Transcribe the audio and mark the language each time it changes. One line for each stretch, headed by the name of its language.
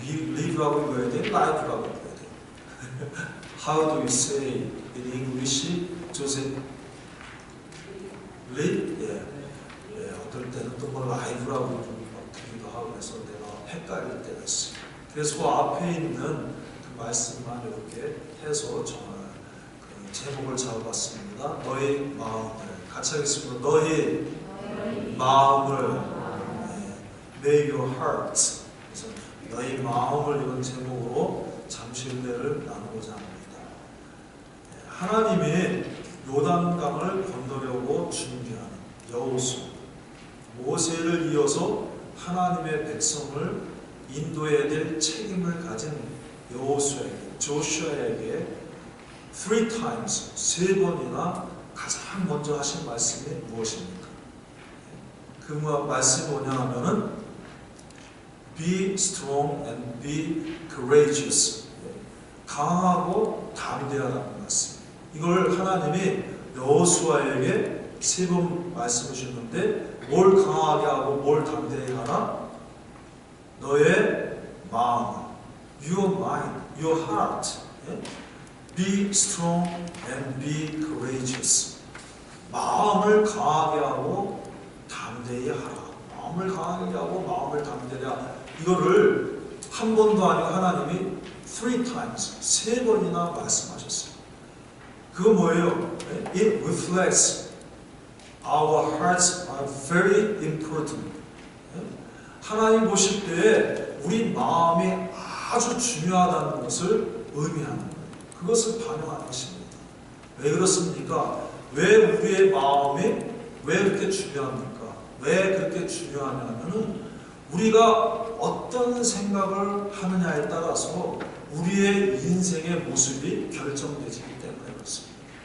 Korean: leap라고 읽어야 돼? like라고 읽어야 돼?
English: How do you say in English?
Korean: 조셉? leap? 예, 어떨 때는 또 뭐 like라고 듣기도 하고 해서 내가 헷갈릴 때가 있어요. 그래서 그 앞에 있는 그 말씀만 이렇게 해서 정말 그 제목을 잡아봤습니다. 너희 마음을 같이 하겠습니다. 너희 마음을
English: May your hearts.
Korean: 그래서 너희 마음을 이런 제목으로 잠시 은혜를 나누고자 합니다. 하나님이 요단강을 건너려고 준비하는 여호수아, 모세를 이어서 하나님의 백성을 인도해야 될 책임을 가진 여호수아에게, 조슈아에게 3times, 3번이나 가장 먼저 하신 말씀이 무엇입니까? 그 말씀이 뭐냐 하면은
English: Be strong and be courageous.
Korean: 강하고 담대하라는 말씀. 이걸 하나님이 여호수아에게 3번 말씀을 주셨는데 뭘 강하게 하고 뭘 담대하게 하나? 너의 마음,
English: your mind, your heart. Be strong and be courageous.
Korean: 마음을 강하게 하고 담대히 하라. 마음을 강하게 하고 마음을 담대히 하라. 이거를 한 번도 아니고 하나님이 3times, 3번이나 말씀하셨어요. 그거 뭐예요?
English: It reflects our hearts are very important.
Korean: 하나님 보실 때 우리 마음이 아주 중요하다는 것을 의미하는 거예요. 그것을 반영하는 것입니다. 왜 그렇습니까? 왜 우리의 마음이 왜 그렇게 중요합니까? 왜 그렇게 중요하냐면은 우리가 어떤 생각을 하느냐에 따라서 우리의 인생의 모습이 결정되기 때문에 그렇습니다.